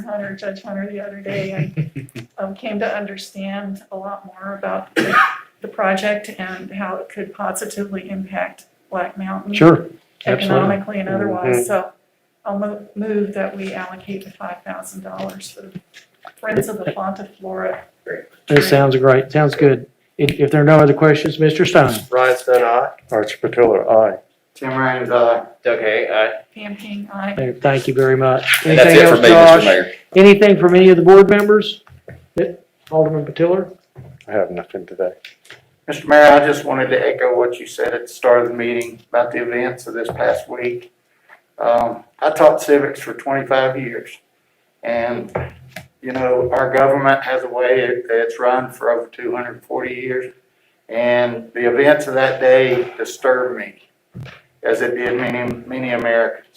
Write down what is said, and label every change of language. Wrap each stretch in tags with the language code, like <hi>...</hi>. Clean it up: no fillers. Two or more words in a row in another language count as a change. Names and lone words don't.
<en>Hunter, Judge Hunter, the other day, and came to understand a lot more about the project and how it could positively impact Black Mountain. Sure, Economically and otherwise, so I'll move that we allocate the $5,000 for the Friends of the Fonta Flora. That sounds great, sounds good. If there are no other questions, Mr. Stone. Ryan Stone, aye. Archie Patillo, aye. Tim Raines, aye. Doug Hay, aye. Pam King, aye. Thank you very much. And that's Anything it for else, me, Josh? Mr. Mayor. Anything from any of the board members? Alderman Patillo? I have nothing today. Mr. Mayor, I just wanted to echo what you said at the start of the meeting about the events of this past week. I taught civics for 25 years, and, you know, our government has a way that's run for over 240 years, and the events of that day disturbed me, as it did many Americans.</en>